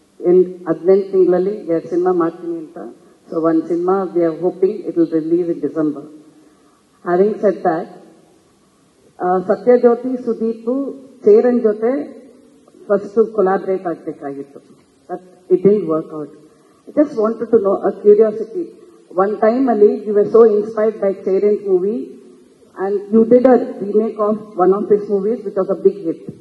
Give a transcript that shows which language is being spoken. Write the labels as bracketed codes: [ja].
[en] In [kn] 18 ತಿಂಗಳಲ್ಲಿ 2 cinema ಮಾಡ್ತೀನಿ ಅಂತ. [en] So one cinema we are hoping it will release in December. Having said that, Sathyajyothi Sudeep Cheran [kn] ಜೊತೆ first collaborate ಆಗಬೇಕಾಗಿತ್ತು, [en] But it didn't work out. I just wanted to know a curiosity. One time [kn] ಅಲ್ಲಿ [en] You were so inspired by Cheran movie and you did a remake of one of his movies which was a big hit.